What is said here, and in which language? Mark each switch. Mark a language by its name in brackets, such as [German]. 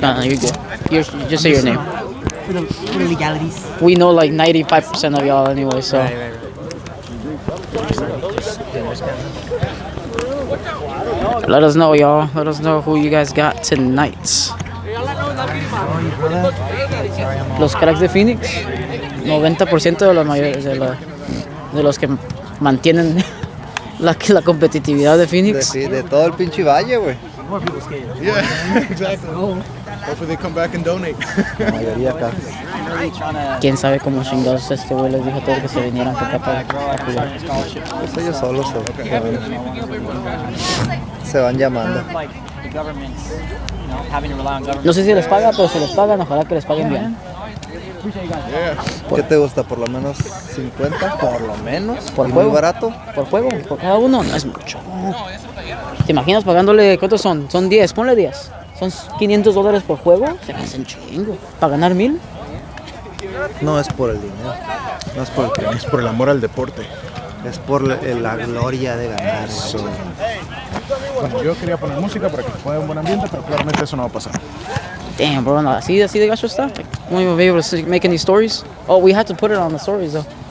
[English] No, you're good. Just say your name. For the legalities. We know like 95% of y'all anyway, so. Right. Let us know, y'all. Let us know who you guys got tonight. [Spanish] Los cracks de Phoenix, 90% de los mayores de los que mantienen la competitividad de Phoenix. De todo el pinche valle, güey. [English] Yeah, exactly. Hopefully they come back and donate. [Spanish] La mayoría acá. Quién sabe cómo chingados este güey les dijo a todos que se vinieran para acá para jugar. Pues ellos solos se van llamando. No sé si les paga, pero si les pagan, ojalá que les paguen bien. ¿Qué te gusta? ¿Por lo menos 50? ¿Por lo menos? ¿Por ¿Y juego? muy barato? Por juego, por cada uno, no es mucho. ¿Te imaginas pagándole, cuántos son? Son 10, ponle 10. Son $500 por juego, se me hacen chingo. ¿Para ganar 1000? No es por el dinero. No es por el premio. Es por el amor al deporte. Es por la gloria de ganar. Bueno, yo quería poner música para que pueda un buen ambiente, pero claramente eso no va a pasar. [English] Damn, bro, [Spanish] no, así de gacho está. [English] Like, won't even be able to make any stories. Oh, we had to put it on the stories though.